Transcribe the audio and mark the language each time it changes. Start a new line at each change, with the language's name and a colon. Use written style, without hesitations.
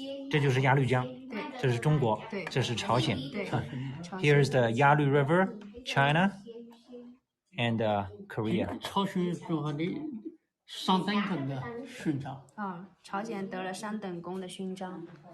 Chinese: 这就是鸭绿江，这是中国，这是朝鲜。
English: Here's the Yalu River, China, and Korea.
Chinese: 朝鲜中华的上等功的勋章。朝鲜得了上等功的勋章。